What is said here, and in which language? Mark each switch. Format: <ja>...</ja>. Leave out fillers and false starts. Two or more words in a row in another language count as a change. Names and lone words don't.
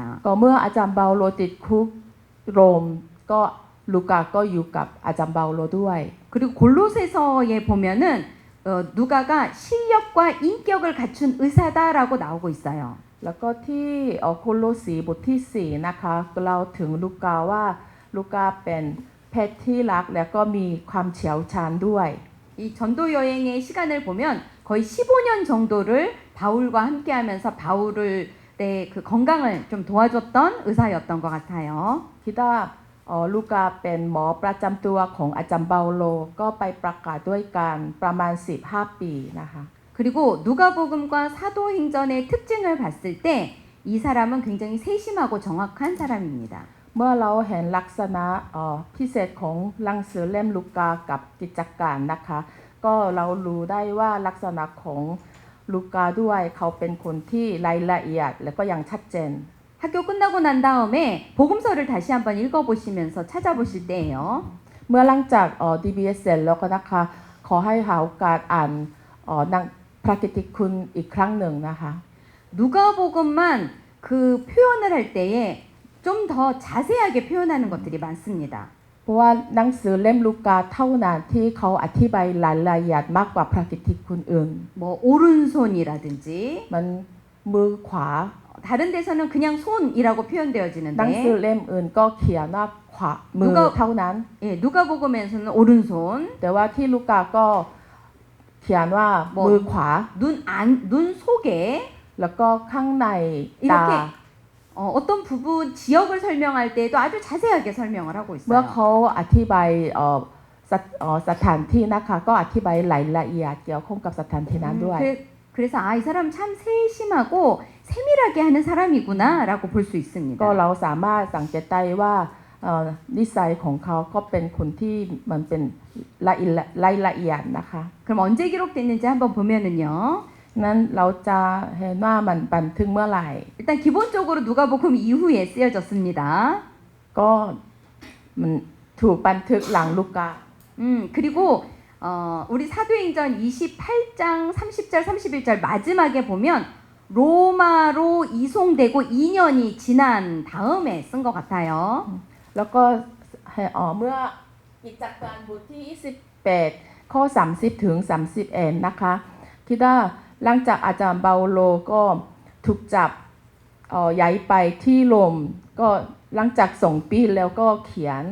<th>ก็เมื่ออาจารย์เปาโลติดคุกโรมก็ลูกาก็อยู่กับอาจารย์เปาโลด้วย</th> <ko>그리고 골로새서에 보면은 누가가 실력과 인격을 갖춘 의사다라고 나오고 있어요.</ko> <th>แล้วก็ที่โคโลสีบทที่4นะคะเราถึงลูกาว่าลูกาเป็นแพทย์ที่รักและก็มีความเฉียวชาญด้วย</th> <ko>이 전도 여행의 시간을 보면 거의 15년 정도를 바울과 함께하면서 바울의 그 건강을 좀 도와줬던 의사였던 것 같아요.</ko> <th>คิดว่าลูกาเป็นหมอประจำตัวของอาจารย์เปาโลก็ไปประกาศด้วยกันประมาณ15 ปีนะคะ</th> <ko>그리고 누가복음과 사도행전의 특징을 봤을 때 이 이 사람은 굉장히 세심하고 정확한 사람입니다.</ko> <th>เมื่อเราเห็นลักษณะพิเศษของหนังสือเล่มลูกากับกิจการนะคะก็เรารู้ได้ว่าลักษณะของลูกาด้วยเขาเป็นคนที่รายละเอียดและก็ยังชัดเจน</th> <ko>학교 끝나고 난 다음에 복음서를 다시 한번 읽어보시면서 찾아보실 때예요.</ko> <th>เมื่อหลังจากDBS เสร็จแล้วก็นะคะขอให้หาโอกาสอ่านหนังพระกิตติคุณอีกครั้งหนึ่งนะคะ</th> <ko>누가복음만 그 표현을 할 때에 좀 더 자세하게 표현하는 것들이 많습니다.</ko> <th>เพราะว่าหนังสือเล่มลูกาเท่านั้นที่เขาอธิบายรายละเอียดมากกว่าพระกิตติคุณอื่น</th> <ko>뭐 오른손이라든지</ko> <th>มันมือขวา</th> <ko>다른 데서는 그냥 손이라고</ko> <th>หนังสือ</th> <ko>표현되어지는데</ko> <th>เล่มอื่นก็เขียนว่าขวามือเท่านั้น</th> <ko>예, 누가복음에서는 오른손,</ko> <th>แต่ว่าที่ลูกาก็เขียนว่ามือขวา</th> <ko>눈 속에</ko> <th>แล้วก็ข้างในตา</th> <ko>이렇게 어떤 부분 지역을 설명할 때에도 아주 자세하게 설명을 하고</ko> <th>เมื่อ</th> <ko>있어요.</ko> <th>เขาอธิบายสถานที่นะคะก็อธิบายรายละเอียดเกี่ยวข้องกับสถานที่นั้นด้วย</th> <ko>그래서 이 사람 참 세심하고 세밀하게 하는 사람이구나라고 볼 수</ko> <th>ก็</th> <ko>있습니다.</ko> <th>เราสามารถสังเกตได้ว่านิสัยของเขาก็เป็นคนที่มันเป็นรายละเอียดนะคะ</th> <ko>그럼 언제 기록됐는지 한번 보면은요.</ko> <th>นั้นเราจะเห็นว่ามันบันทึกเมื่อไหร่</th> <ko>일단 기본적으로 누가복음 이후에 쓰여졌습니다.</ko> <th>ก็มันถูกบันทึกหลังลูกา</th> <ko>그리고 우리 사도행전 28장 30절 31절 마지막에 보면 로마로 이송되고 2년이 지난 다음에 쓴 것 같아요.</ko> <th>แล้วก็เมื่อกิจการบทที่28ข้อ30ถึง31นะคะคิดว่าหลังจากอาจารย์เปาโลก็ถูกจับย้ายไปที่โรมก็หลังจาก2 ปีแล้วก็เขียน</th>